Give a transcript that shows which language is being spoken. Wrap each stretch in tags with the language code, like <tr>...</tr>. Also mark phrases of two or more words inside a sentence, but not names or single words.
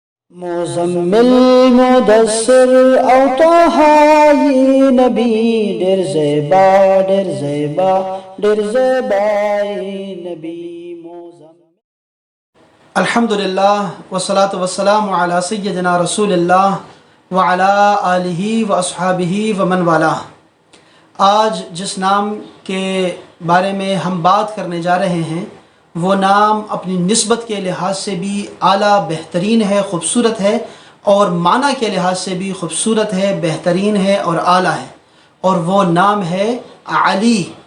<ps>مزمل مدثر او طه ی نبی ډیر زیبا ډیر زیبا ډیر زیبا ی نبی</ps> <ar>الحمدللہ والصلاة والسلام علی سیدنا رسول اللہ وعلی آلہ واصحابہ ومن والاه۔</ar> <ur>آج جس نام کے بارے میں ہم بات کرنے جا رہے ہیں وہ نام اپنی نسبت کے لحاظ سے بھی اعلیٰ بہترین ہے، خوبصورت ہے، اور معنی کے لحاظ سے بھی خوبصورت ہے، بہترین ہے اور اعلیٰ ہے، اور وہ نام ہے علی۔</ur>